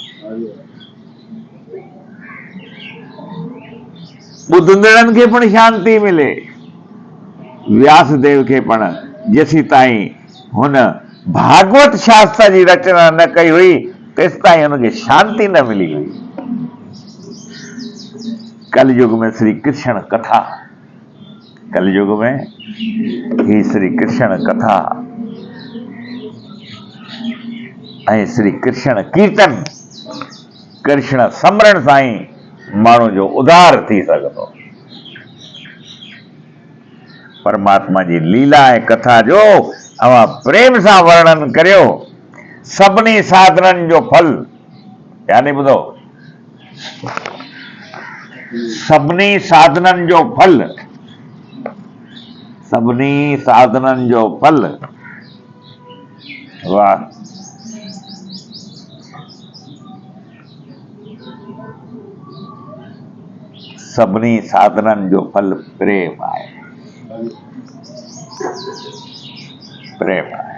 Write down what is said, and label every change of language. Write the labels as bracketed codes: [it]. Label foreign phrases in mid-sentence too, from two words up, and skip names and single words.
[sd] ॿुधंदड़नि खे पिणु शांति मिले। व्यासदेव खे पिणु जेसीं ताईं हुन भागवत शास्त्र जी रचना न कई हुई तेस ताईं हुनखे शांति न मिली हुई। कलयुग में श्री कृष्ण कथा, कलयुग में ही श्री कृष्ण कथा ऐं श्री कृष्ण कीर्तन, कृष्ण स्मरण सां ई माण्हू जो उद्धार थी सघंदो। परमात्मा जी लीला ऐं कथा जो अवां प्रेम सां वर्णन करियो। सभिनी साधननि जो फल, यानी ॿुधो, सभिनी साधननि जो फल, सभिनी साधननि जो फल, वाह, सभिनी साधननि जो फल प्रेम आहे, प्रेम आहे।